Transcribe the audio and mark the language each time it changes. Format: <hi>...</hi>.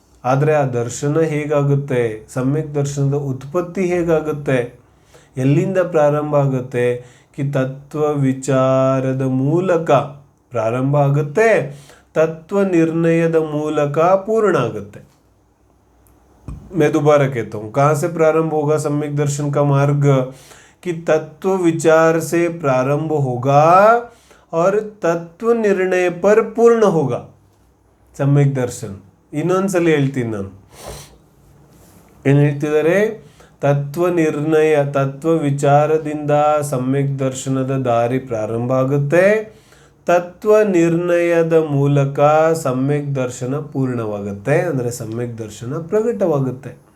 <kn>ಆದರೆ ಆ ದರ್ಶನ ಹೇಗಾಗುತ್ತೆ, ಸಮ್ಯಕ್ ದರ್ಶನದ ಉತ್ಪತ್ತಿ ಹೇಗಾಗುತ್ತೆ, ಎಲ್ಲಿಂದ ಪ್ರಾರಂಭ ಆಗುತ್ತೆ? ತತ್ವ ವಿಚಾರದ ಮೂಲಕ ಪ್ರಾರಂಭ ಆಗುತ್ತೆ, तत्व निर्णय मूलक पूर्ण आगते।</kn> <hi>मैं दोबारा कहता हूँ, कहाँ से प्रारंभ होगा सम्यक दर्शन का मार्ग? कि तत्व विचार से प्रारंभ होगा और तत्व निर्णय पर पूर्ण होगा सम्यक दर्शन।</hi> <kn>ಇನ್ನೊಂದ್ಸಲ ಹೇಳ್ತೀನಿ ನಾನು, ಏನು ಹೇಳ್ತಿದ್ದಾರೆ? ತತ್ವ ನಿರ್ಣಯ, ತತ್ವ ವಿಚಾರದಿಂದ ಸಮ್ಯಕ್ ದರ್ಶನದ ದಾರಿ ಪ್ರಾರಂಭ ಆಗುತ್ತೆ, ತತ್ವ ನಿರ್ಣಯದ ಮೂಲಕ ಸಮ್ಯಕ್ ದರ್ಶನ ಪೂರ್ಣವಾಗುತ್ತೆ, ಅಂದರೆ ಸಮ್ಯಕ್ ದರ್ಶನ ಪ್ರಕಟವಾಗುತ್ತೆ.</kn>